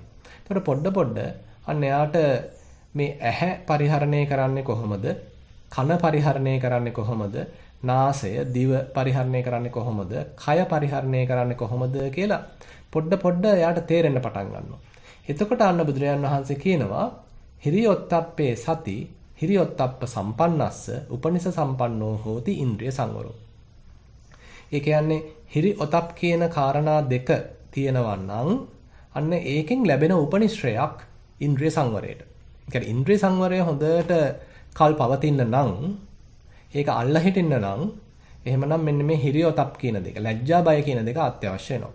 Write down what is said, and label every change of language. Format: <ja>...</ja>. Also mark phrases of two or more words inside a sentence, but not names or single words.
<si>ඒතකොට පොඩ අන්න එයාට මේ ඇහැ පරිහරණය කරන්නේ කොහොමද? කන පරිහරණය කරන්නේ කොහොමද? නාසය, දිව පරිහරණය කරන්නේ කොහොමද? කය පරිහරණය කරන්නේ කොහොමද කියලා පොඩ එයාට තේරෙන්න පටන් ගන්නවා. එතකොට අන්න බුදුරජාණන් වහන්සේ කියනවා</si> <pi>හිරියොත්තප්පේ සති හිරියොත්තප්ප සම්පන්නස්ස උපනිස සම්පන්නෝ හෝති ඉන්ද්‍රිය සංවරෝ.</pi> <si>ඒ කියන්නේ හිරියොතප් කියන කාරණා දෙක තියෙනවා නම් අන්න ඒකෙන් ලැබෙන උපනිශ්‍රයක් ඉන්ද්‍රිය සංවරයට. ඒ කියන්නේ ඉන්ද්‍රිය සංවරය හොඳට කල් පවතින්න නම් ඒක අල්ලා හිටින්න නම් එහෙමනම් මෙන්න මේ හිරියොතප් කියන දෙක ලැජ්ජා බය කියන දෙක අත්‍යවශ්‍ය වෙනවා.</si>